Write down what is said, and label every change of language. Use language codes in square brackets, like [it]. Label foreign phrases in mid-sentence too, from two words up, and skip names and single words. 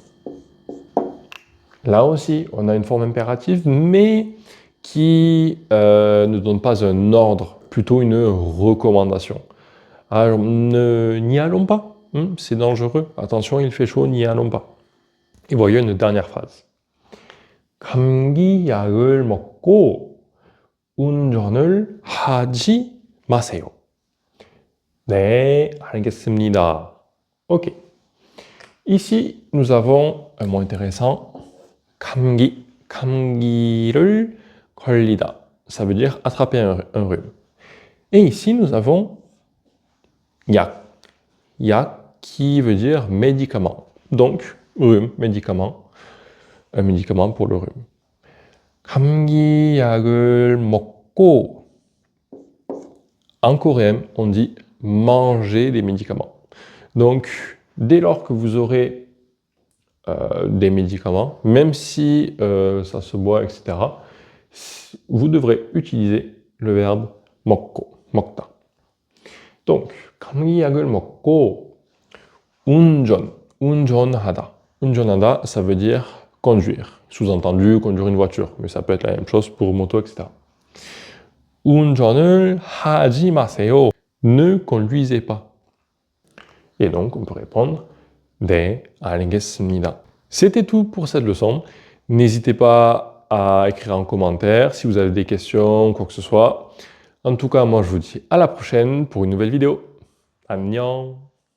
[fr] Là aussi, on a une forme impérative, mais qui ne donne pas un ordre plutôt une recommandation. Alors, n'y allons pas, c'est dangereux. Attention, il fait chaud, n'y allons pas. Et voyons une dernière phrase. [ko] 감기약을 먹고 운전을 하지 마세요. 네, 알겠습니다. [fr] Ok. Ici, nous avons un mot intéressant. [ko] 감기. 감기를 걸리다. [fr] Ça veut dire attraper un rhume. Et ici, nous avons 약. 약 qui veut dire médicament. Donc, rhume, médicament. Un médicament pour le rhume. [ko] 감기약을 먹고. [fr] En coréen, on dit manger des médicaments. Donc, dès lors que vous aurez des médicaments, même si ça se boit, etc., vous devrez utiliser le verbe [ko] 먹고, 먹다. Donc, 감기약을 먹고 운전하다. 운전하다, [fr] ça veut dire conduire. Sous-entendu, conduire une voiture, mais ça peut être la même chose pour moto, etc. [ko] 운전을 하지 마세요. [fr] Ne conduisez pas. Et donc, on peut répondre [ko] 네, 알겠습니다. [fr] C'était tout pour cette leçon. N'hésitez pas à écrire en commentaire si vous avez des questions, quoi que ce soit. En tout cas, moi, je vous dis à la prochaine pour une nouvelle vidéo. [ko] 안녕.